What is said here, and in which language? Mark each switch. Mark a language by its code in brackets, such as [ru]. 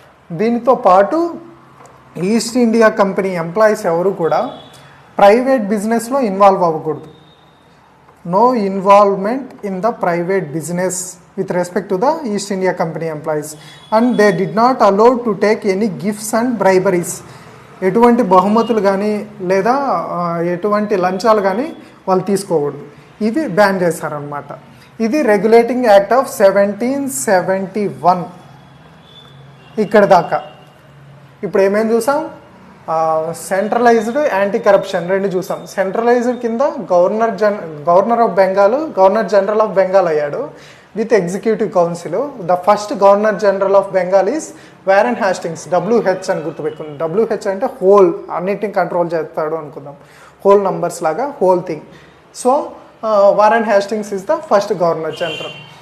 [te] దీనితో పాటు east India company employees ఎవరు కూడా ప్రైవేట్ బిజినెస్లో ఇన్వాల్వ్ అవ్వకూడదు. [en] No involvement in the private business with respect to the East India Company employees, and they did not allow to take any gifts and briberies. [te] ఎటువంటి బహుమతులు కానీ లేదా ఎటువంటి లంచాలు కానీ వాళ్ళు తీసుకోకూడదు. ఇవి బ్యాన్ చేశారనమాట. ఇది రెగ్యులేటింగ్ యాక్ట్ ఆఫ్ 1771 ఇక్కడ దాకా. ఇప్పుడు ఏమేమి చూసాం? సెంట్రలైజ్డ్, యాంటీ కరప్షన్ 2 చూసాం. సెంట్రలైజ్డ్ కింద governor of Bengal governor general of Bengal అయ్యాడు [en] with executive council. The first governor general of Bengal is Warren Hastings, [te] WH అని గుర్తుపెట్టుకుందాం. WH అంటే హోల్, అన్నిటిని కంట్రోల్ చేస్తాడు అనుకుందాం, హోల్ నంబర్స్ లాగా whole thing. [en] So Warren Hastings is the first governor general.